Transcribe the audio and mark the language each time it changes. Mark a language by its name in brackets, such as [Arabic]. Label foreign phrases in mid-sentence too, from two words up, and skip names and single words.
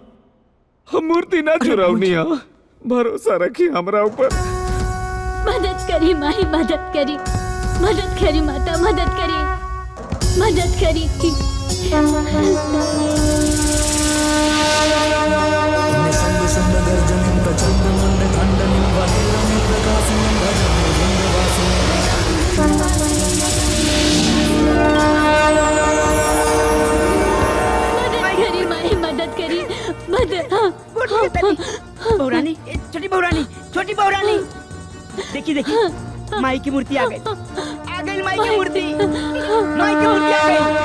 [Bhojpuri] हम मूर्ति ना चुरावनी, भरोसा रखी हमरा ऊपर। मदद करी माई, मदद करी माता, मदद करी। [Sanskrit] निसंग संग गर्जनिं प्रचंड मुंड खंडनिं वनेरनिं प्रकाशिनिं भजामि विंध्यवासिनीं। [Bhojpuri] मदद करी बहुरानी, छोटी बहुरानी, देखी माई की मूर्ति आ गई, माई की मूर्ति आ गई।